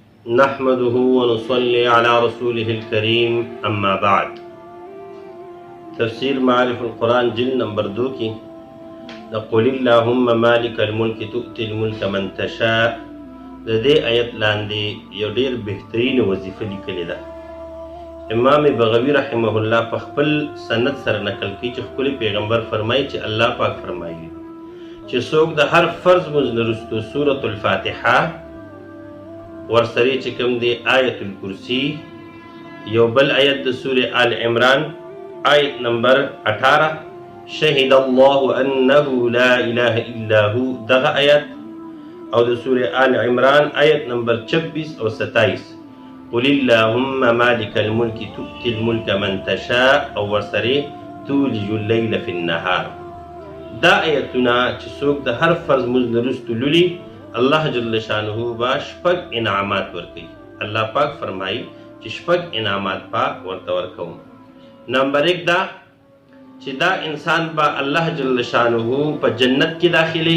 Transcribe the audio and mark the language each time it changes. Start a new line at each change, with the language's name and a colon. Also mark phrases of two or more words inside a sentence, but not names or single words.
Arabic: نحمده ونصلي على رسوله الكريم اما بعد.
Pashto: تفسیر معارف القرآن جلد نمبر 2 کی
Arabic: قل اللهم مالک الملک تؤتی الملک من تشاء
Pashto: د دې آیت لاندې یو ډیر بهترین وظیفه لیکلې ده. امام بغوی رحمه الله په خپل سند سره نقل کوي چې خپل پیغمبر فرمایي چې الله پاک فرمایي چې څوک د هر فرض مونځ نه وروسته سورة الفاتحه ورسره چې کوم دی آیت الکرسی یو بل آیت د سورة آل عمران آیت نمبر 18
Arabic: شهد الله انه لا اله الا هو
Pashto: دغه آیت او د سورة آل عمران آیت نمبر 26 او 27
Arabic: قل اللهم مالک الملک تؤتی الملک من تشاء
Pashto: او ورسره
Arabic: تولج اللیل فی النهار.
Pashto: دا آیتونه چې څوک د هر فرض مونځ نه وروسته لولي الله
Arabic: جل شانه
Pashto: با شپږ انعامات ورکوي. الله پاک فرمایي چې شپږ انعامات با ورته ورکوم. نمبر 1 دا چې دا انسان با الله
Arabic: جل شانه
Pashto: په جنت کې داخلي.